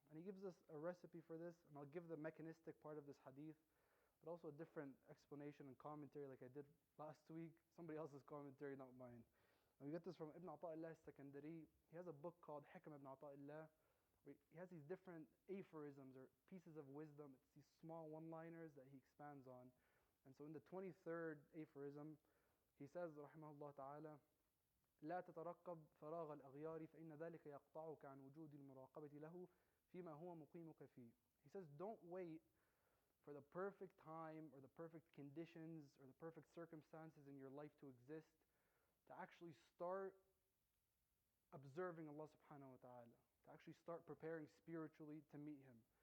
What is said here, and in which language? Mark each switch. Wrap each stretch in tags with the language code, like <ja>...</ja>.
<en>And he gives us a recipe for this, and I'll give the mechanistic part of this hadith, but also a different explanation and commentary like I did last week, somebody else's commentary, not mine. And we get this from Ibn Ata'illah Sakandari. He has a book called Hikam Ibn Ata'illah, where he has these different aphorisms or pieces of wisdom. It's these small one-liners that he expands on. And so in the 23rd aphorism, he says,</en> <ar>rahimahullah ta'ala, لا تترقب فراغ الأغيار فإن ذلك يقطعك عن وجود المراقبة له فيما هو مقيمك فيه.</ar> <en>He says, don't wait for the perfect time or the perfect conditions or the perfect circumstances in your life to exist to actually start observing Allah subhanahu wa ta'ala, to actually start preparing spiritually to meet Him.</en>